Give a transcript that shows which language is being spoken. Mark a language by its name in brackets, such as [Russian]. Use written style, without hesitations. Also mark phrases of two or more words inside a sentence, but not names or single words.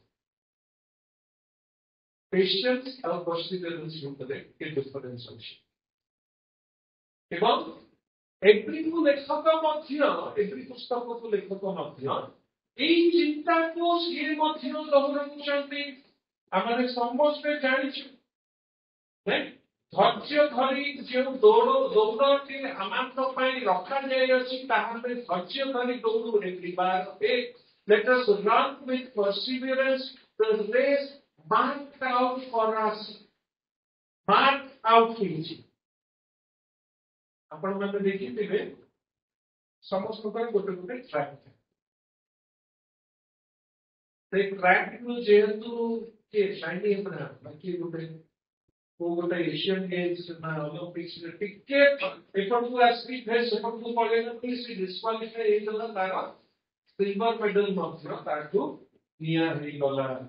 [Odia] ପେସେନ୍ସ ଆଉ ପର୍ସିଭିୟରାନ୍ସ ଭିତରେ ଏ ଡିଫରେନ୍ସ ଅଛି ଏବଂ ଏଭ୍ରିକୁ ଲେଖକ ମଧ୍ୟ ଏଭ୍ରି ପୁସ୍ତକକୁ ଲେଖକ ମଧ୍ୟ ଏଇ ଚିନ୍ତାକୁ ସିଏ ମଧ୍ୟ ଦୋହରାଉଛନ୍ତି ଆମେ ସମସ୍ତେ ଜାଣିଛୁ ଧୈର୍ଯ୍ୟ ଧରି ଯେଉଁ ଦୌଡ଼ଟି ଆମମାନଙ୍କ ପାଇଁ ରଖାଯାଇଅଛି ତାହା ଆମେ ଧୈର୍ଯ୍ୟ ଧରି ଦୌଡ଼ୁ [English] let us run with perseverance the race marked out for us marked out [Odia] ହେଇଛି ଆପଣମାନେ ଦେଖିଥିବେ ସମସ୍ତଙ୍କର ଗୋଟେ ଗୋଟେ ଟ୍ରାକ୍ ସେ ଟ୍ରାକ୍ ଯେହେତୁ କିଏ ସାଇନି ହେବନା ବାକି ଗୋଟେ ଏସିଆନ୍ ଗେମ୍ସ ନା ଅଲିମ୍ପିକ୍ସ ଟିକେ ଏପଟକୁ ଆସିକି ଫେର ସେପଟକୁ ପଳେଇଲା ସେ ଡିସ୍କ୍ୱାଲିଫାଏ ହେଇଗଲା ତାର [English] silver medal [Odia] ମଧ୍ୟ ତାଠୁ ନିଆ ହେଇଗଲା।